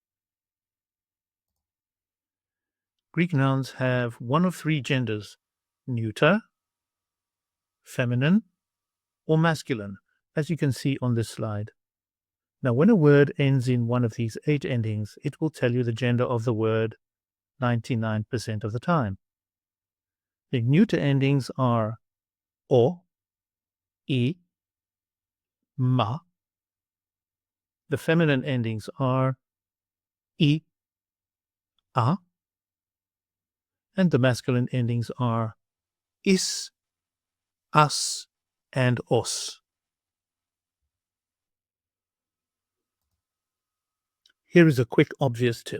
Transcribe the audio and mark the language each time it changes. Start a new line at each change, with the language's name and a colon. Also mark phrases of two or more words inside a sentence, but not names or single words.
English: Greek nouns have one of three genders: neuter, feminine, or masculine, as you can see on this slide. Now, when a word ends in one of these 8 endings, it will tell you the gender of the word 99% of the time. The neuter endings are o, e, ma. The feminine endings are I, a, and the masculine endings are is, as, and os. Here is a quick obvious tip.